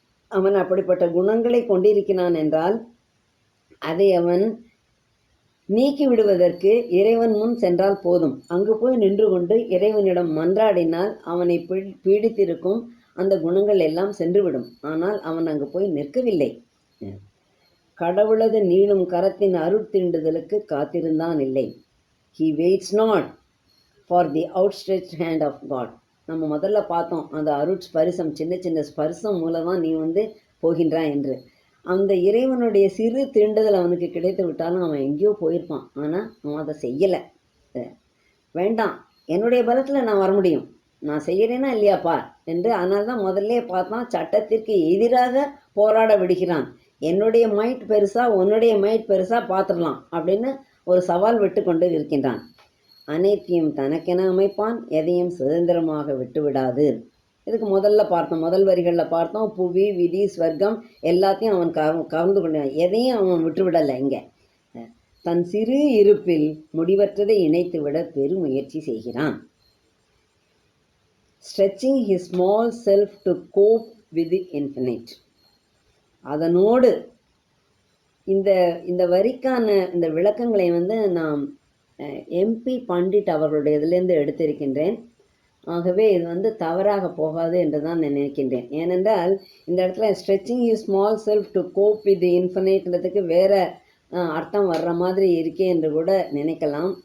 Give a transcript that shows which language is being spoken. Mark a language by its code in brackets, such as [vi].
[ta] அவன் அப்படிப்பட்ட குணங்களை கொண்டிருக்கிறான் என்றால் அதை அவன் நீக்கி விடுவதற்கு இறைவன் முன் சென்றால் போதும். அங்கு போய் நின்று கொண்டு இறைவனிடம் மன்றாடினால் அவனை பீடித்திருக்கும் அந்த குணங்கள் எல்லாம் சென்றுவிடும். ஆனால் அவன் அங்கு போய் நிற்கவில்லை. கடவுளது நீளும் கரத்தின் அருட்தீண்டுதலுக்கு காத்திருந்தான் இல்லை. [en] He waits not for the outstretched hand of God. [ta] நம்ம முதல்ல பார்த்தோம், அந்த அருட்ஸ்பரிசம், சின்ன சின்ன ஸ்பரிசம் மூலமாக நீ வந்து போகின்றான் என்று. அந்த இறைவனுடைய சிறு தீண்டுதல் அவனுக்கு கிடைத்து விட்டாலும் அவன் எங்கேயோ போயிருப்பான். ஆனால் அவன் அதை செய்யலை. வேண்டாம், என்னுடைய பலத்தில் நான் வர முடியும், நான் செய்கிறேன்னா இல்லையாப்பா என்று. அதனால தான் முதல்ல பார்த்தான், சட்டத்திற்கு எதிராக போராட விடுகிறான். என்னுடைய மைட் பெருசா உன்னுடைய மைட் பெருசா பார்த்துடலாம் அப்படின்னு ஒரு சவால் விட்டு கொண்டு இருக்கின்றான். அனைத்தையும் தனக்கென அமைப்பான், எதையும் சுதந்திரமாக விட்டு விடாது. இதுக்கு முதல் வரிகளில் பார்த்தோம், புவி விதி ஸ்வர்க்கம் எல்லாத்தையும் அவன் கவர்ந்து கொண்டான். எதையும் அவன் விட்டுவிடலை. இங்கே தன் சிறு இருப்பில் முடிவற்றதை இணைத்து விட பெருமுயற்சி செய்கிறான். [en] Stretching his small self to cope with the infinite. [ta] அதனோடு இந்த வரிக்கான இந்த விளக்கங்களை வந்து நாம் எம்பி பண்டிட் அவர்களுடைய இதிலேருந்து எடுத்திருக்கின்றேன். ஆகவே இது வந்து தவறாக போகாது என்று தான் நான் நினைக்கின்றேன். ஏனென்றால் இந்த இடத்துல [en] stretching his small self to cope with the infinite [ta] ன்றதுக்கு வேற அர்த்தம் வர்ற மாதிரி இருக்கே என்று கூட நினைக்கலாம்.